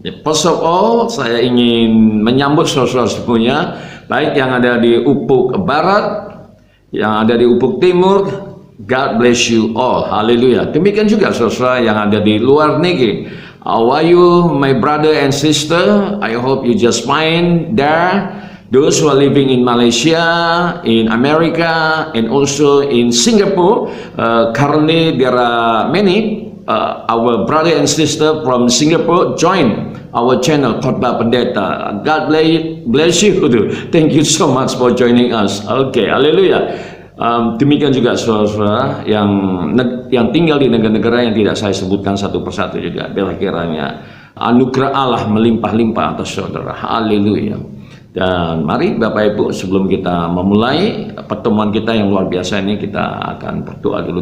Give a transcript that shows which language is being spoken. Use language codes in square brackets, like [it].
[en] First of all, [id] saya ingin menyambut saudara semuanya, baik yang ada di Ufuk Barat, yang ada di Ufuk Timur. [en] God bless you all, [id] haleluya. Demikian juga saudara yang ada di luar negeri. [en] How are you my brother and sister? I hope you just fine there. Those who are living in Malaysia, in America, and also in Singapore, currently there are many our brother and sister from Singapore join our channel Khotbah Pendeta. God bless you. Thank you so much for joining us. Okay, haleluya. [id] Demikian juga saudara-saudara yang tinggal di negara-negara yang tidak saya sebutkan satu persatu juga. Biarlah kiranya anugerah Allah melimpah-limpah atas saudara. Haleluya. Dan mari Bapak Ibu, sebelum kita memulai pertemuan kita yang luar biasa ini, kita akan berdoa dulu.